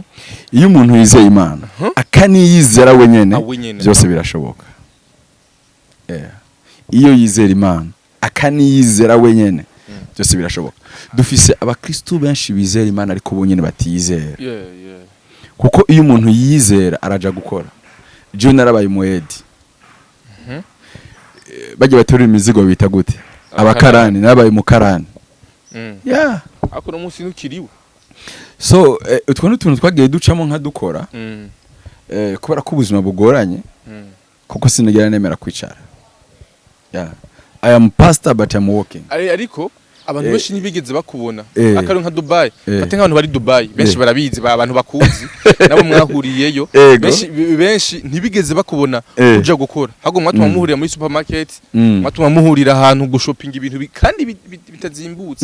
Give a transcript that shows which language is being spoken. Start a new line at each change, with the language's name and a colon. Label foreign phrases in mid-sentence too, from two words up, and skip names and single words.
Rundi: iyo umuntu yizeye Imana akaniyizera wenyene byose birashoboka iyo yizera Imana akaniyizera wenyene byose birashoboka dufise abakristo benshi bizera Imana ariko bonyene batiyizera kuko iyo umuntu yizera araja gukora je narabaye umuedi baje baterura imizigo bita gute abakarani narabaye mukarani ako no munsi nukiriwe so utwo n'utuntu twagiye ducamo nka dukora kubera ko ubuzima bugoranye kuko sinigera nemera kwicara
English: I am pastor but I'm walking
Rundi: ariko abantu benshi ntibigeze bakubona Eh. akaro nka Dubai Eh. fate nk'abantu bari Dubai benshi Eh. barabizi abantu bakuzi nabo mwahuriyeyo Ego. benshi ntibigeze bakubona Eh. uja gukora ahubwo mwatuma muhurira muri supermarket Mm. mwatuma muhurira ahantu gushopinga ibintu kandi bitazimbutse